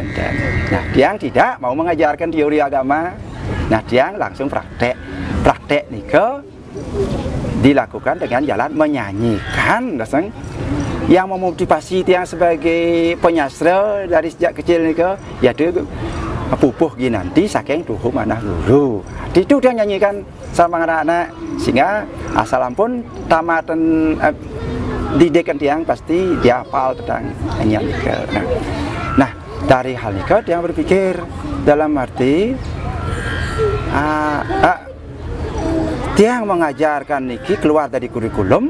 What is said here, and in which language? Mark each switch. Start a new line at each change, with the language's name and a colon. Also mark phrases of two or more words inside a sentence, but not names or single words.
Indonesian: Nah, dia tidak mau mengajarkan teori agama. Nah, dia langsung praktek nih dilakukan dengan jalan menyanyikan, dasang yang memotivasi tiang sebagai penyastra dari sejak kecil nih yaitu
Balinese: pupuh ginanti saking tuhu manah guru.
Indonesian: Itu dia nyanyikan sama anak-anak sehingga asal ampun tamatan didikan tiang pasti dia hafal tentang nyanyi. Nah, dari hal ini dia berpikir dalam arti dia mengajarkan niki keluar dari kurikulum,